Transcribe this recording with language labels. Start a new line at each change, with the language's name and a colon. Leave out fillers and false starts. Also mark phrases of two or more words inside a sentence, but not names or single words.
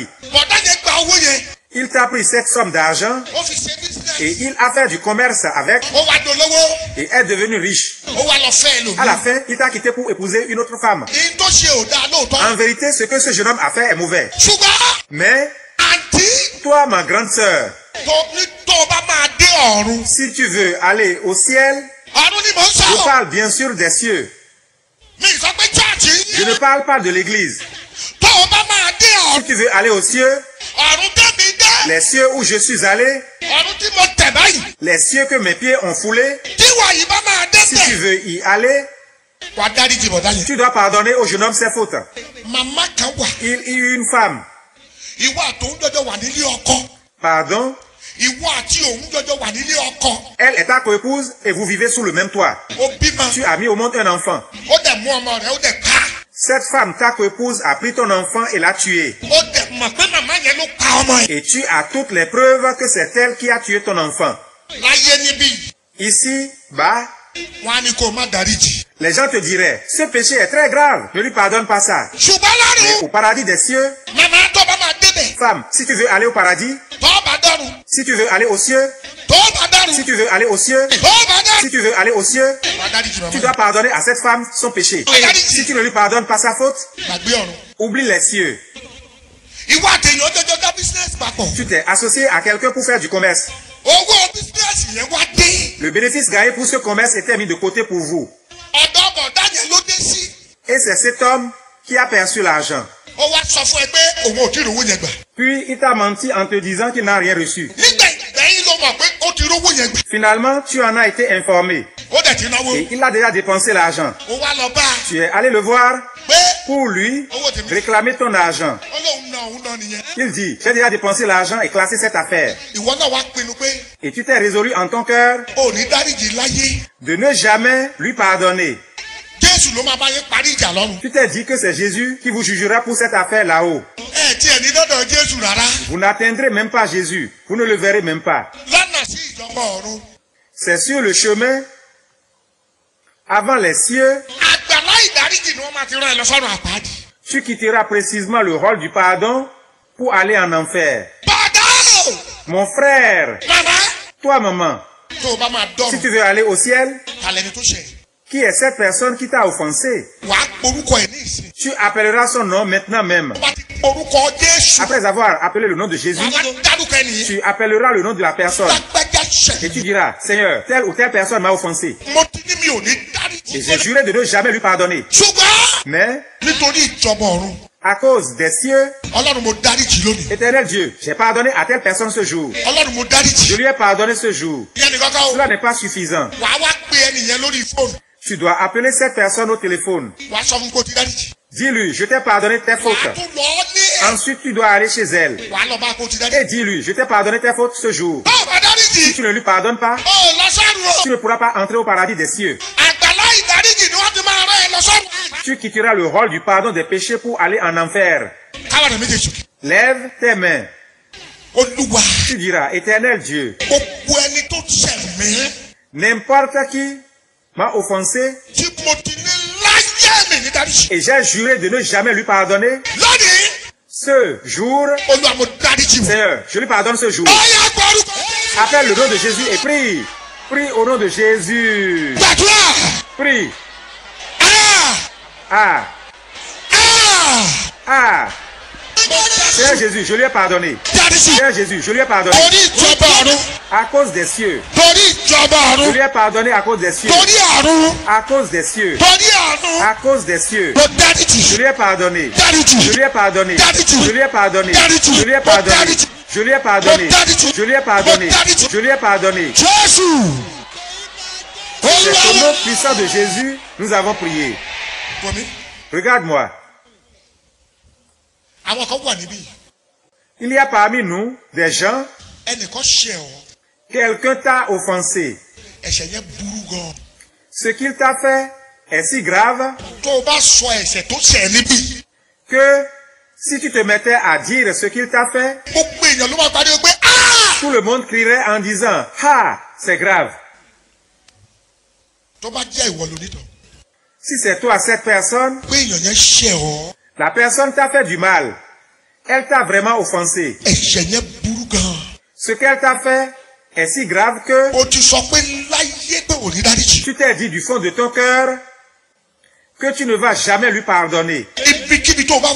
Yoruba: bọ̀dá yẹn gba owó yẹn.
French: Il t'a pris cette somme d'argent
Yoruba: ó fi ṣe business.
French: et il a fait du commerce avec
Yoruba: ó wá dolówó.
French: et est devenu riche.
Yoruba: ó wá lọ fẹ́
French: À la
Yoruba: ẹlòmíì.
French: fin, il t'a quitté pour épouser une autre femme.
Yoruba: èyí tó ṣe ò dáa lóòótọ́.
French: En vérité, ce que ce jeune homme a fait est mauvais.
Yoruba: ṣùgbọ́n
French: Mais
Yoruba: àǹtí
French: toi, ma grande sœur,
Yoruba: tó o bá máa dé ọ̀run.
French: si tu veux aller au ciel,
Yoruba: ọ̀run ni mò ń
French: je
Yoruba: sọ̀rọ̀.
French: parle bien sûr des cieux.
Yoruba: mi sọ pé chọ́ọ̀chì
French: Je ne
Yoruba: yín.
French: parle pas de l'église.
Yoruba: tó o bá máa dé
French: Si
Yoruba: ọ̀run.
French: tu veux aller aux cieux,
Yoruba: ọ̀run tẹ̀mí dé.
French: les cieux où je suis allé,
Yoruba: ọ̀run tí mo tẹ̀ báyìí.
French: les cieux que mes pieds ont foulés,
Yoruba: tí wà yìí bá máa dé
French: si tu
Yoruba: bẹ̀.
French: veux y aller,
Yoruba: wà á dárí jì bọ̀dá yẹn.
French: tu dois pardonner au jeune homme ses fautes.
Yoruba: màmá kan wà.
French: Il y eut une femme,
Yoruba: ìwọ àti òun jọjọ wà nílé ọkọ.
French: pardon,
Yoruba: ìwọ àti òun jọjọ wà nílé ọkọ.
French: elle est ta coépouse et vous vivez sous le même toit.
Yoruba: ó bímọ.
French: Tu as mis au monde un enfant.
Yoruba: ó dẹ̀ mú ọmọ rẹ̀ ó dẹ̀ ká.
French: Cette femme, ta coépouse, a pris ton enfant et l'a tué.
Yoruba: ó dẹ̀ mọ̀ pé màmá yẹn ló pa ọmọ yẹn.
French: Et tu as toutes les preuves que c'est elle qui a tué ton enfant.
Yoruba: láyé níbí
French: Ici, bas,
Yoruba: wọn á ní kó o má dárí jì.
French: les gens te diraient, ce péché est très grave, ne lui pardonne pas ça.
Yoruba: ṣùgbọ́n
French: Mais
Yoruba: lọ́rùn.
French: au paradis des cieux,
Yoruba: màmá tó bá máa débẹ̀.
French: femme, si tu veux aller au paradis,
Yoruba: tó bá dọ́run.
French: si tu veux aller aux cieux,
Yoruba: tó bá dọ́run.
French: si tu veux aller aux cieux,
Yoruba: tó bá dọ́run.
French: si tu veux aller aux cieux,
Yoruba: wà á dárí jì
French: tu
Yoruba: màmá.
French: dois pardonner à cette femme son péché. Si tu ne lui pardonnes pas sa faute,
Yoruba: gbàgbé ọ̀run.
French: oublie les cieux.
Yoruba: ìwọ àtẹ̀yìn ọjọ́jọ́ dá business papọ̀.
French: Tu t'es associé à quelqu'un pour faire du commerce.
Yoruba: owó business yẹn wá dé.
French: Le bénéfice gagné pour ce commerce était mis de côté pour vous.
Yoruba: ọ̀dọ́ bọ̀dá yẹn ló dé sí.
French: Et c'est cet homme qui a perçu l'argent.
Yoruba: ó wá sọ fún ẹ pé òun ò tí ì rówó yẹn gbà.
French: Puis il t'a menti en te disant qu'il n'a rien reçu.
Yoruba: nígbà ìgbẹ́yìn ló mọ̀ pé ó ti rówó yẹn gbà.
French: Finalement, tu en as été informé.
Yoruba: ó dẹ̀ ti náwó.
French: Et il a déjà dépensé l'argent.
Yoruba: ó wá lọ bá a
French: Tu es allé le voir
Yoruba: pé
French: pour lui
Yoruba: owó tèmi.
French: réclamer ton argent.
Yoruba: ó lóun náà òun náà nìyẹn.
French: Il dit, j'ai déjà dépensé l'argent et classé cette affaire.
Yoruba: ìwọ náà wá pinnu pé
French: Et tu t'es résolu en ton cœur
Yoruba: ò ní dáríjì láyé.
French: de ne jamais lui pardonner.
Yoruba: jésù ló máa bá yín parí ìjà lọ́run.
French: Tu t'es dit que c'est Jésus qui vous jugera pour cette affaire là-haut.
Yoruba: ẹ tiẹ̀ ní dọ́dọ̀ jésù rárá.
French: Vous n'atteindrez même pas Jésus. Vous ne le verrez même pas.
Yoruba: lọ́nà sí ìjọba ọ̀run.
French: C'est sur le chemin, avant les cieux,
Yoruba: àgbàlá ìdáríjì ni wọ́n máa ti rán ẹ lọ sọ́run àpáàdì.
French: tu quitteras précisément le rôle du pardon pour aller en enfer.
Yoruba: bàdá o.
French: Mon frère,
Yoruba: màmá.
French: toi maman,
Yoruba: tó o bá máa
French: si
Yoruba: dọ̀run.
French: tu veux aller au ciel,
Yoruba: kàlẹ́ni tó ṣe.
French: qui est cette personne qui t'a offensé?
Yoruba: wàá porúkọ ẹ̀ ní ìsìn.
French: Tu appelleras son nom maintenant même.
Yoruba: tó bá ti porúkọ jésù.
French: Après avoir appelé le nom de Jésus,
Yoruba: wàá dárúkọ ẹ nìyẹn.
French: tu appelleras le nom de la personne.
Yoruba: lágbájá
French: Et
Yoruba: ṣẹ̀.
French: tu diras, Seigneur, telle ou telle personne m'a offensé.
Yoruba: mo ti ní mi ò ní
French: Et
Yoruba: dáríjì.
French: j'ai juré de ne jamais lui pardonner.
Yoruba: ṣùgbọ́n
French: Mais,
Yoruba: nítorí ìjọba ọ̀run.
French: à cause des cieux,
Yoruba: ọlọ́run mo dáríjì lónìí.
French: éternel Dieu, j'ai pardonné à telle personne ce jour.
Yoruba: ọlọ́run mo
French: Je
Yoruba: dáríjì.
French: lui ai pardonné ce jour.
Yoruba: ìyẹn nìkan kan o.
French: Cela n'est pas suffisant.
Yoruba: wàá wá pe ẹnìyẹn lórí fóònù.
French: Tu dois appeler cette personne au téléphone.
Yoruba: wàá sọ fún kó ti dáríjì.
French: Dis-lui, je t'ai pardonné tes
Yoruba: wàá
French: fautes.
Yoruba: tún lọ ní ẹ.
French: Ensuite, tu dois aller chez elle.
Yoruba: wàá lọ bá kó ti
French: Et
Yoruba: dáríjì.
French: dis-lui, je t'ai pardonné tes fautes ce jour.
Yoruba: tó o bá
French: Si
Yoruba: dáríjì.
French: tu ne lui pardonnes pas,
Yoruba: ó lọ sọ́run
French: tu
Yoruba: o.
French: ne pourras pas entrer au paradis des cieux.
Yoruba: àgbàlá ìdáríjì ni wọ́n ti máa rán ẹ lọ sọ́run.
French: Tu quitteras le rôle du pardon des péchés pour aller en enfer.
Yoruba: káwọn rẹ̀ méjèèjì sókè.
French: Lève tes mains.
Yoruba: olúwa.
French: Tu diras, éternel Dieu,
Yoruba: gbogbo ẹni tó ṣẹ̀ mí.
French: n'importe qui m'a offensé
Yoruba: tí mo ti ní láyé mi ní dáríjì.
French: et j'ai juré de ne jamais lui pardonner.
Yoruba: lónìí.
French: Ce jour,
Yoruba: olúwa mo dáríjì wọn.
French: Seigneur, je lui pardonne ce jour.
Yoruba: ọ̀yà gbọ́rúkọ.
French: Appelle le nom de Jésus et prie. Prie au nom de Jésus.
Yoruba: gbàdúrà.
French: Prie. Ah! Ah, Ah! ah. Seigneur Jésus, je lui ai pardonné.
Yoruba: dáríjì.
French: Seigneur Jésus, je lui ai pardonné.
Yoruba: torí ìjọba ọ̀run.
French: À cause des cieux.
Yoruba: torí ìjọba
French: Je
Yoruba: ọ̀run.
French: lui ai pardonné à cause des cieux.
Yoruba: torí ọ̀run.
French: À cause des cieux.
Yoruba: torí ọ̀run.
French: À cause des cieux.
Yoruba: mo
French: Je
Yoruba: dáríjì.
French: lui ai pardonné.
Yoruba: dáríjì.
French: Je lui ai pardonné.
Yoruba: Dáríjì.
French: Je lui ai pardonné.
Yoruba: Dáríjì.
French: Je lui ai
Yoruba: Mo
French: pardonné.
Yoruba: dáríjì.
French: Je lui ai pardonné.
Yoruba: Dáríjì.
French: Je lui ai pardonné.
Yoruba: Mo dáríjì.
French: Je lui ai pardonné.
Yoruba: jésù.
French: C'est au nom
Yoruba: olúwa.
French: puissant de Jésus, nous avons prié.
Yoruba: wọmi
French: Regarde-moi.
Yoruba: àwọn kan wà níbí.
French: Il y a parmi nous des gens,
Yoruba: ẹnìkan ṣẹ̀ ọ́.
French: quelqu'un t'a offensé.
Yoruba: ẹ̀ṣẹ̀ yẹn burú gan.
French: Ce qu'il t'a fait est si grave
Yoruba: tó o bá sọ ẹ̀ṣẹ̀ tó ṣẹ̀ níbí.
French: que si tu te mettais à dire ce qu'il t'a fait,
Yoruba: gbogbo èèyàn ló máa pariwo pé "Ah!"
French: tout le monde crierait en disant « Ah, c'est grave ».
Yoruba: tó bá jẹ́ ìwọ lónítọ̀.
French: Si c'est toi cette personne,
Yoruba: pé èèyàn yẹn ṣẹ̀ ọ́.
French: la personne t'a fait du mal. Elle t'a vraiment offensé.
Yoruba: ẹ̀ṣẹ̀ yẹn burú gan.
French: Ce qu'elle t'a fait est si grave que
Yoruba: o ti sọ pé láyé pé ò ní dáríjì.
French: tu t'es dit du fond de ton cœur que tu ne vas jamais lui pardonner.
Yoruba: ibikíbi tó o bá wà.